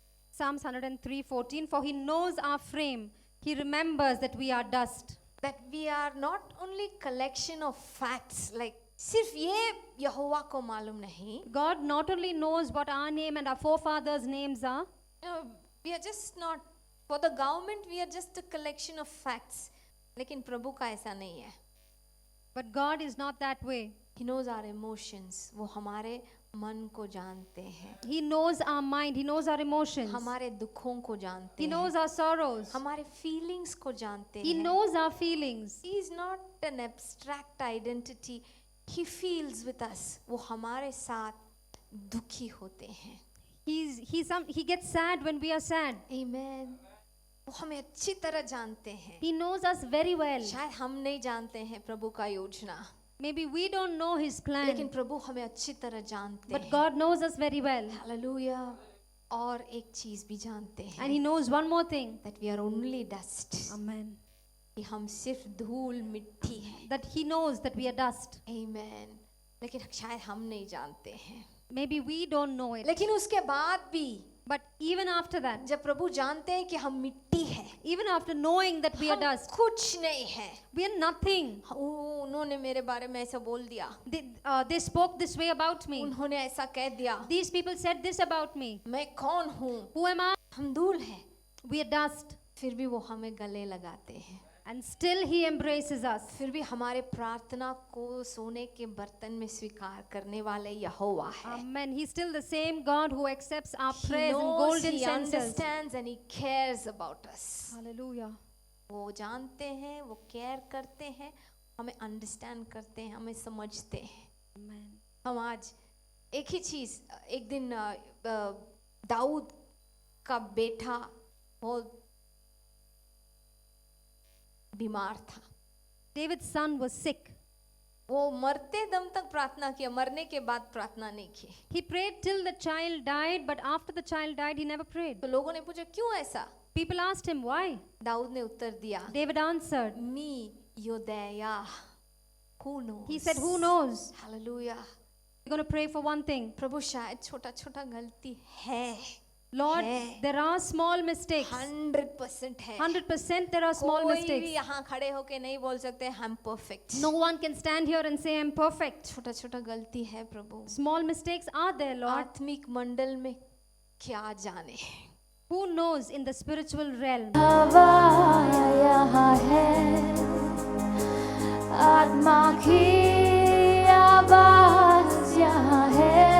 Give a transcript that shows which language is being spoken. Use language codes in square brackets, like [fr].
[en] Psalms 103:14, for he knows our frame. He remembers that we are dust. That we are not only collection of facts, like [hi] सिर्फ ये यहोवा को मालूम नहीं. [en] God not only knows what our name and our forefathers' names are, We are just not, for the government we are just a collection of facts. [hi] लेकिन प्रभु का ऐसा नहीं है. [en] but God is not that way. He knows our emotions. [hi] वो हमारे मन को जानते हैं. [en] He knows our mind. He knows our emotions. [hi] हमारे दुखों को जानते [en] He [hi] हैं. [en] knows our sorrows. [hi] हमारे feelings को जानते [en] He [hi] हैं. [en] knows our feelings. He is not an abstract identity. He feels with us. [hi] वो हमारे साथ दुखी होते हैं. [en] He gets sad when we are sad. Amen. [hi] वो हमें अच्छी तरह जानते हैं. [en] He knows us very well. [hi] शायद हम नहीं जानते हैं प्रभु का योजना, [en] Maybe we don't know his plan, [hi] लेकिन प्रभु हमें अच्छी तरह जानते [en] but [hi] हैं. [en] God knows us very well. [hi] Hallelujah. और एक चीज भी जानते [en] And he [hi] हैं, [en] knows one more thing. that we are only dust. Amen. [hi] कि हम सिर्फ धूल मिट्टी हैं. [en] That he knows that we are dust. Amen. [hi] लेकिन शायद हम नहीं जानते हैं. [en] Maybe we don't know it. [hi] लेकिन उसके बाद भी [en] But even after that, [hi] जब प्रभु जानते हैं कि हम मिट्टी हैं, [en] even after knowing that we are [hi] हम [en] dust, [hi] कुछ नहीं है. [en] we are nothing. [hi] उन्होंने मेरे बारे में ऐसा बोल दिया, [en] They spoke this way about me. [hi] उन्होंने ऐसा कह दिया. [en] These people said this about me. [hi] मैं कौन हूँ? [en] Who am I? [hi] हम धूल हैं. [en] We are dust. [hi] फिर भी वो हमें गले लगाते हैं. [en] And still he embraces us. [hi] फिर भी हमारे प्रार्थना को सोने के बर्तन में स्वीकार करने वाले यहोवा है. [en] Amen. He's still the same God who accepts our He prayers in knows, golden he censers. understands and he cares about us. Hallelujah. [hi] वो जानते हैं, वो केयर करते हैं, हमें अंडरस्टैंड करते हैं, हमें समझते हैं. [en] Amen. [hi] हम आज एक ही चीज, एक दिन दाऊद का बेटा बहुत बीमार था. [en] David's son was sick. [hi] वो मरते दम तक प्रार्थना किया, मरने के बाद प्रार्थना नहीं की. [en] He prayed till the child died, but after the child died, he never prayed. [hi] तो लोगों ने पूछा क्यों ऐसा? [en] People asked him why. [hi] Dawood ने उत्तर दिया, [en] David answered. [he] मी योदेया. [en] Who knows? He said, who knows? [hi] Hallelujah. [en] We're going to pray for one thing. [hi] प्रभु शायद छोटा छोटा गलती है. [en] Lord, [hi] है. [en] there are small mistakes. [hi] 100% है. [en] 100% there are small [hi] कोई भी [en] mistakes. [hi] यहाँ खड़े होके नहीं बोल सकते हम perfect. [en] No one can stand here and say I'm perfect. [hi] छोटा छोटा गलती है प्रभु. [en] Small mistakes are there, Lord. [hi] आत्मिक मंडल में क्या जाने. [en] Who knows in the spiritual realm? [hi] हवा यहाँ है, आत्मा की आवाज यहाँ है.